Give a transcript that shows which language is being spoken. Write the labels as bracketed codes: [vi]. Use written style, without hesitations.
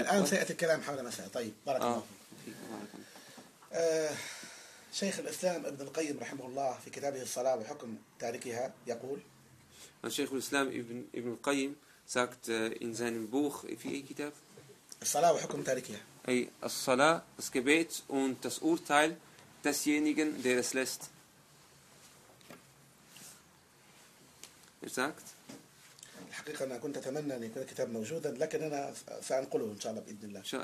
[ar] الآن سيأتي الكلام حول مسألة طيب بارك الله شيخ الإسلام ابن القيم رحمه الله في كتابه الصلاة وحكم تاركها يقول الشيخ الإسلام ابن القيم [de] sagt in seinem Buch [ar] في أي كتاب الصلاة وحكم تاركها أي الصلاة [de] das Gebet und das Urteil desjenigen der es lässt sagt [ar] الحقيقة أنا كنت أتمنى أن يكون الكتاب موجودا لكن أنا سأنقله إن شاء الله بإذن الله